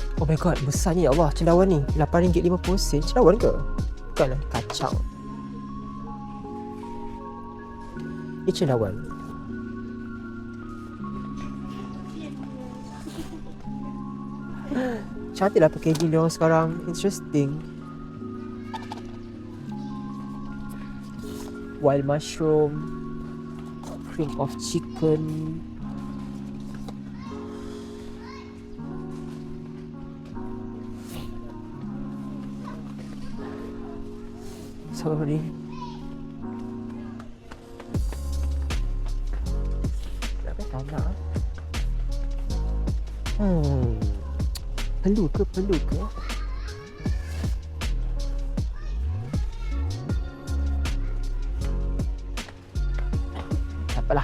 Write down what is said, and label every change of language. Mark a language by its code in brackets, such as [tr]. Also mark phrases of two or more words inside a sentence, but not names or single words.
[en] my god, [ms] besarnya [ar] ya Allah [ms] cendawan ni. RM8.50. Cendawan ke? Bukan lah, kacang. Ni cendawan. Cantik lah packaging diorang sekarang. [en] Interesting. Wild mushroom, cream of chicken. Sorry. [ms] Tak nak. Perlu ke? Tak apalah.